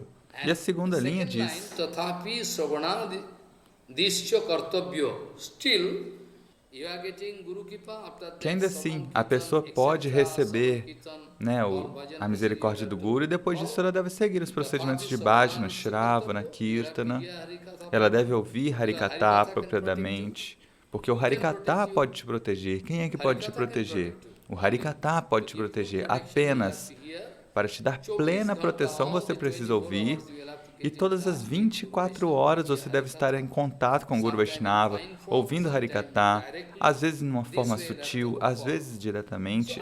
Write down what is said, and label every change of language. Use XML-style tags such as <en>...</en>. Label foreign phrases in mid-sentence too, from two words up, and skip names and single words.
<pt>E a segunda linha diz: que ainda assim a pessoa pode receber, né, a misericórdia do Guru, e depois disso ela deve seguir os procedimentos de bhajana, shravana, kirtana. Ela deve ouvir Harikata apropriadamente, porque o Harikata pode te proteger. Quem é que pode te proteger? O Harikata pode te proteger. Apenas para te dar plena proteção você precisa ouvir, e todas as 24 horas você deve estar em contato com o Guru Vaishnava, ouvindo Harikata, às vezes de uma forma sutil, às vezes diretamente.</pt>